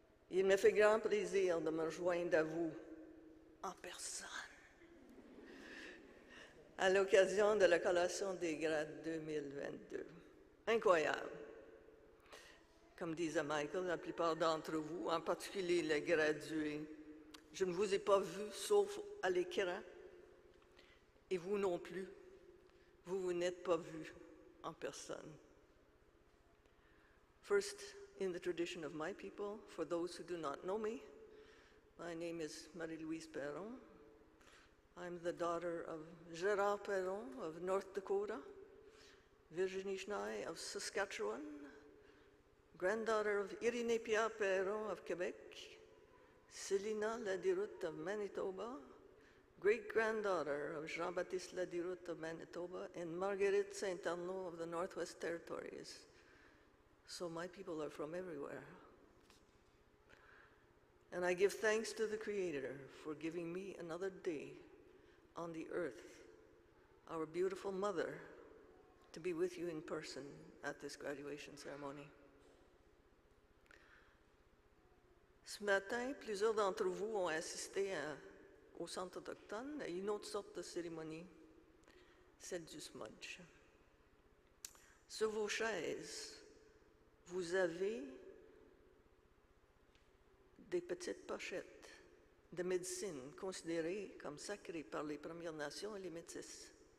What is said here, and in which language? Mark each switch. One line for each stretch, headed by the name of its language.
French: Il me fait grand plaisir de me rejoindre à vous en personne à l'occasion de la collation des grades 2022. Incroyable. Comme disait Michael, la plupart d'entre vous, en particulier les gradués, je ne vous ai pas vus sauf à l'écran. Et vous non plus, vous n'êtes pas vus en personne.
English: First, in the tradition of my people, for those who do not know me, my name is Marie-Louise Perron. I'm the daughter of Gérard Perron of North Dakota, Virginie Schnei of Saskatchewan, granddaughter of Irénée Pierre Perron of Quebec, Célina Ladiroute of Manitoba, great-granddaughter of Jean-Baptiste Ladiroute of Manitoba, and Marguerite Saint-Arnaud of the Northwest Territories. So my people are from everywhere. And I give thanks to the Creator for giving me another day on the earth, our beautiful mother, to be with you in person at this graduation ceremony.
French: Ce matin, plusieurs d'entre vous ont assisté au centre autochtone à une autre sorte de cérémonie, celle du smudge. Sur vos chaises, vous avez des petites pochettes de médecine considérées comme sacrées par les Premières Nations et les Métis.